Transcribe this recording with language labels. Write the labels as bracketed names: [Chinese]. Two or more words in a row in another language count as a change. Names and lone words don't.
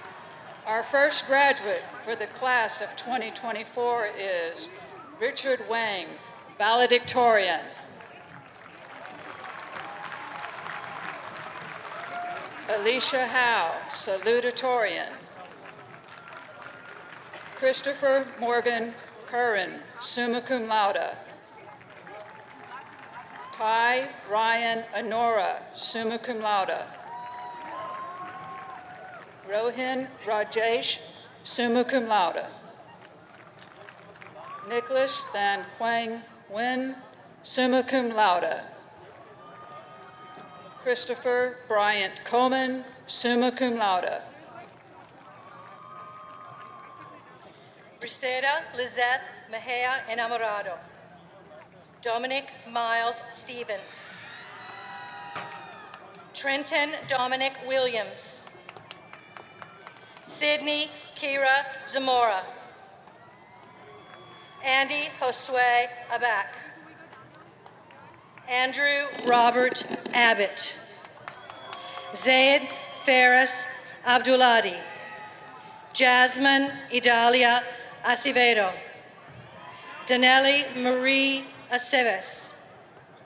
[English] Our first graduate for the class of 2024 is Richard Wang, valedictorian. Alicia Howe, salutatorian. Christopher Morgan Curran, [Latin] summa cum laude. [English] Ty Ryan Honora, [Latin] summa cum laude. [English] Rohin Rajesh, [Latin] summa cum laude. [English] Nicholas Than Quang Nguyen, [Latin] summa cum laude. [English] Christopher Bryant Coleman, [Latin] summa cum laude. [English] Briseda Lizeth Mejia Enamorado. Dominic Miles Stevens. Trenton Dominic Williams. Sydney Kira Zamora. Andy Josue Abak. Andrew Robert Abbott. Zaid Ferris Abduladi. Jasmine Idalia Acevedo. Danelli Marie Aceves.